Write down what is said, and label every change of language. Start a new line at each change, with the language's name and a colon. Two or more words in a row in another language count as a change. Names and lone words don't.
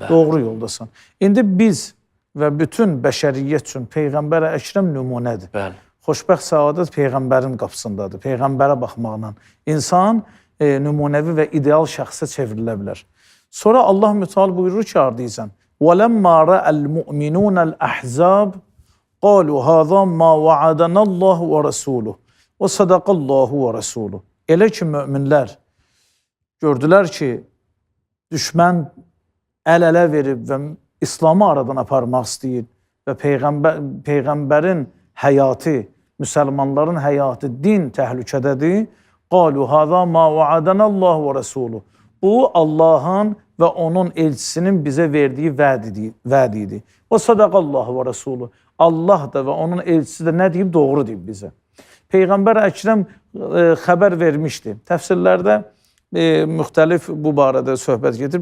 Azerbaijani: Doğru yoldasan. İndi biz və bütün bəşəriyyət üçün Peyğəmbər Əkrəm nümunədir. Xoşbəxt səadət Peyğəmbərin qapısındadır. Peyğəmbərə baxmaqla insan nümunəvi və ideal şəxsə çevrilə bilər. Sonra Allah Müteala buyurur ki, ardıysan,
Arabic: وَلَمَّا رَأَ الْمُؤْمِنُونَ الْأَحْزَابِ قالوا هذا ما وعدنا الله ورسوله وصدق الله ورسوله.
Azerbaijani: Elə ki möminlər gördülər ki, düşmən əl-ələ verib və İslamı aradan aparmaq istəyir və Peyğəmbərin həyatı, müsəlmanların həyatı, din təhlükədədir.
Arabic: قالوا هذا ما وعدنا الله ورسوله.
Azerbaijani: Bu Allahın və onun elçisinin bizə verdiyi vəd idi.
Arabic: وصدق الله ورسوله.
Azerbaijani: Allah da və onun elçisi də nə deyib? Doğru deyib bizə. Peyğəmbər Əkrəm xəbər vermişdi. Təfsirlərdə müxtəlif bu barədə söhbət gedir.